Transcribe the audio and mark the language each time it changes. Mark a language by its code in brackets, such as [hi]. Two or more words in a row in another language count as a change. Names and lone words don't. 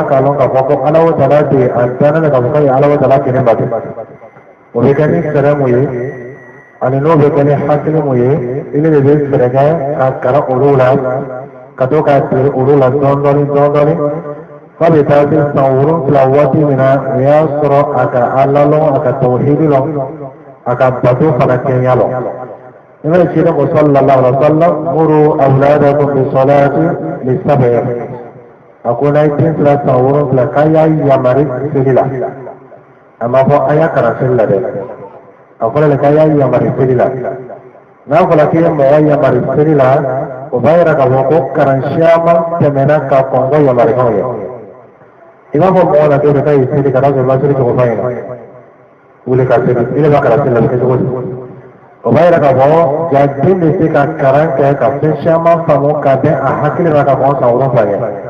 [bm] k'a lɔn k'a fɔ ko Ala Ta'ala de a danna de k'a fɔ k'a ye Ala Ta'ala kelen bato o bɛ kɛ ni fɛɛrɛ mun ye ani n'o bɛ kɛ ni hakili mun ye ele de bɛ fɛɛrɛ kɛ ka kalan olu la ka to ka siri olu la dɔɔni f'a bɛ taa se san 7 waati min na o y'a sɔrɔ a ka Ala lɔn a ka tawhidu lɔn a ka bato fana kɛɲɛ lɔn i bɛ ci ne ko [ar] صلى الله عليه وسلم مروا أولادكم بالصلاة لسبع [bm] a ko n'a ye den fila san 7 k'a y'a yamari seli la a ma fɔ a y'a kalan seli la dɛ a fɔra de k'a y'a yamari seli la n'a fɔra k'i ye mɔgɔ yamari seli la o b'a yira k'a fɔ ko kalan caman tɛmɛna ka kɔn ka yamarikaw ye i b'a fɔ mɔgɔ la k'e bɛ taa yen seli ka taa sɔrɔ i ma seli cogo fa ɲɛna wuli ka seli i de b'a kalan seli la bɛ kɛ cogo di o b'a yira k'a fɔ ja den bɛ se ka kalan kɛ ka fɛn caman faamu ka bɛn a hakili ma ka kɔn san 7 ɲɛ